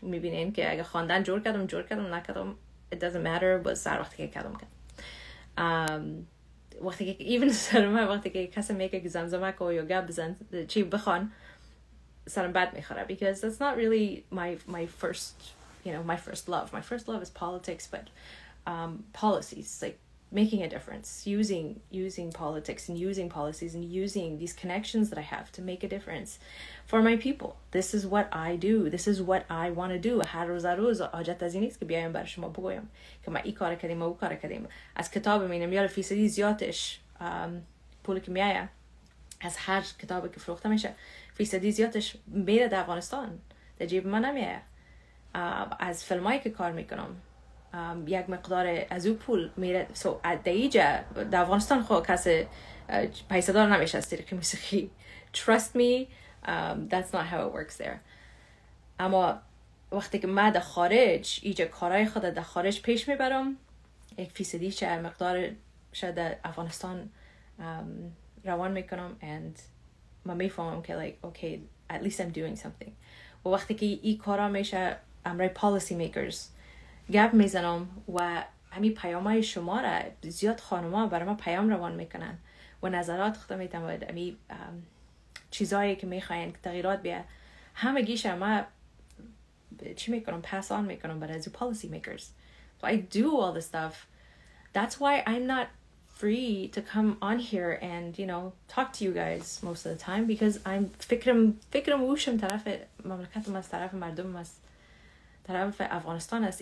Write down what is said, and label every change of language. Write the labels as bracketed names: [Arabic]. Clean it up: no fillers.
[Persian] میبینین که اگه خواندن جور کردم نکردم [English] it doesn't matter. [Persian] باز سر وقتی که کردم وقتی که even سرم وقتی که کسی میگه که زمزمه و یوگا بزن چی بخوان سرم بد میخوره [English] because that's not really my first my first love. My first love is politics, but policies, like making a difference, using politics and using policies and using these connections that I have to make a difference for my people. This is what I do. This is what I want to do. [Persian] هر روز حاجت از این نیست که بیایم برای شما بگویم که ما این کار کردیم و اون کار کردیم. از کتاب مینم یا فیصدی زیادش پولی که میایه از هر کتابی که فروخته میشه فیصدی زیادش میره در افغانستان، در جیب من نمیایه. از فیلمایی که کار میکنم یک مقدار از او پول میره. در افغانستان خود کسی پیسه دار نمیشه از که موسیقی. [English] Trust me, that's not how it works there. [Persian] اما وقتی که من در خارج ایجا کارهای خود در خارج پیش میبرم، یک فیصدی چه مقدار شد در افغانستان روان میکنم and من میفهمم که [English] like okay at least I'm doing something. [Persian] و وقتی که این کارا میشه امرای policy makers گپ میزنم و همین پیامای شما را زیاد خانوما برای ما پیام روان میکنن و نظرات خودم میتونم همین چیزایی که میخواین که تغییرات بیه همه گیشه ما چی میکنم pass on میکنم برای از policy makers. [English] So I do all this stuff. That's why I'm not free to come on here and talk to you guys most of the time because I'm [Persian] فکرم وشم طرف مملکتم است، طرف مردم است، طرف افغانستان است.